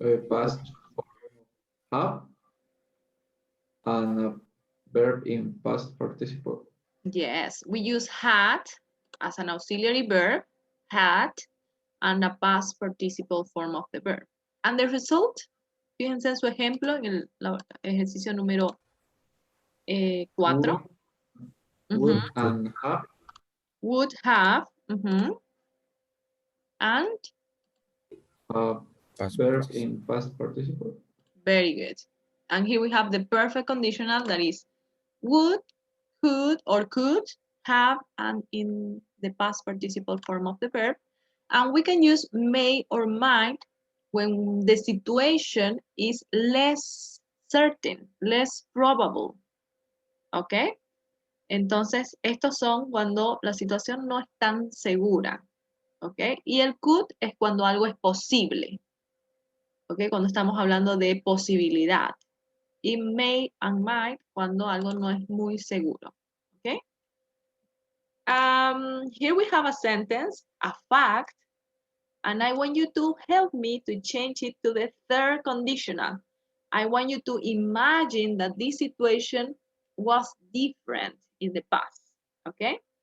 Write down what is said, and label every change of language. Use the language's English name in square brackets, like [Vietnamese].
[English] Past have and a verb in past participle. Yes, we use had as an auxiliary verb, had, and a past participle form of the verb. And the result, [Spanish] fíjense en su ejemplo en el ejercicio número 4. [English] Would and have. Would have, and Past Verb participle. in past participle. very good. And here we have the perfect conditional that is would, could, or could have, and in the past participle form of the verb. And we can use may or might when the situation is less certain, less probable. [Spanish] ¿Ok? Entonces, estos son cuando la situación no es tan segura. ¿Ok? Y el could es cuando algo es posible. ¿Ok? Cuando estamos hablando de posibilidad. Y [English] may and might [Spanish] cuando algo no es muy seguro. ¿Ok? [English] Here we have a sentence, a fact, and I want you to help me to change it to the third conditional. I want you to imagine that this situation was different in the past, okay?